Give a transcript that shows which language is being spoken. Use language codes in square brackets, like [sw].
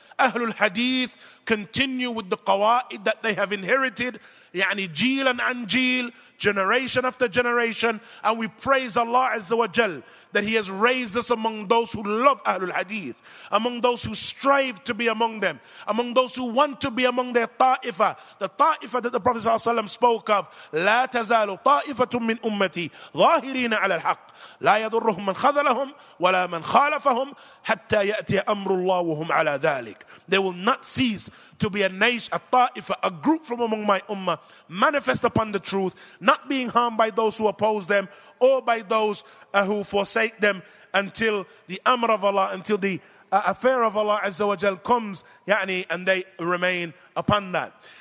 [en] Ahlul Hadith continue with the qawaid that they have inherited, yani jeel and jeel, generation after generation, and we praise Allah Azza wa Jal that He has raised us among those who love Ahlul Hadith, among those who strive to be among them, among those who want to be among their ta'ifah, the ta'ifah that the Prophet ﷺ spoke of. [ar] لا تزال طائفة من أمتي ظاهرين على الحق لا يضرهم من خذلهم ولا من خالفهم حتى يأتي أمر الله وهم على ذلك. [en] They will not cease to be a nation, a ta'ifah, a group from among my ummah, manifest upon the truth, not being harmed by those who oppose them or by those who forsake them, until the amr of Allah, until the affair of Allah Azza wa Jal comes, and they remain upon that.